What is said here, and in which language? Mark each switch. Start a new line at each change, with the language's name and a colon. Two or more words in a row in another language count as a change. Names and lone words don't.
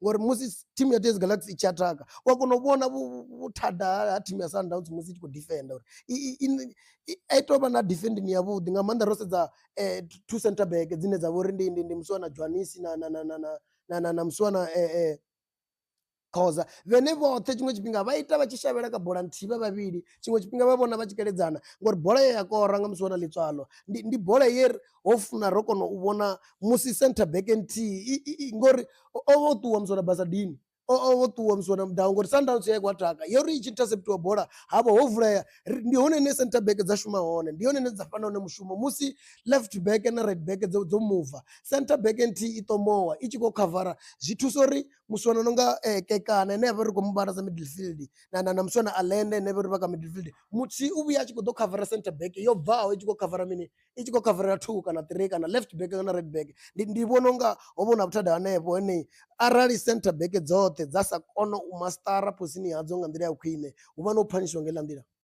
Venda: ngori musi team ya TS Galaxy i tshi ataka wa kona u vhona vhuthada ha team ya Sundowns musi i tshi khou defenda uri i tou vha na defending yavhuḓi nga maanḓa ro sedza
English: two center back
Venda: dzine dza vha uri ndi Muswana Jwanisi na Muswana Khoza vhene vhoṱhe tshiṅwe tshifhinga vha ita vha tshi shavhela kha bola nthihi vha vhavhili, tshiṅwe tshifhinga vha vhona vha tshi keledzana ngori bola ye ya kora nga musi wana ḽitswalo ndi bola ye ho funa ro kona u vhona musi
English: center back
Venda: nthihi ngori o vha o ṱuwa Muswana Basadini o ṱuwa Muswana Mudau ngori Sundowns ya khou ataka yo ri i tshi interceptiwa bola havha ho vulea ndi hone hune
English: center back
Venda: dza shuma hone, ndi hone hune dza fana hone mushumo musi left back na
English: right back
Venda: dzo move
English: center back
Venda: nthihi i ṱomowa i tshi khou khavara zwi thusa uri Muswana nonga Kekana ane avha ri khou muvhala sa midfield na Muswana Alende ane vha ri vha kha midfield muthihi u vhuya a tshi khou ḓo khavara
English: center back
Venda: yo bvaho i tshi khou khavara mini i tshi khou khavara 2 kana 3 kana
English: left back
Venda: kana
English: right back
Venda: ndi vhona unga ho vhona vhuthada hanefho hene arali
English: center back
Venda: dzoṱhe dza sa kona u mastara posini hadzo nga nḓila ya khwine hu vha no phanishiwa nga iḽa nḓila.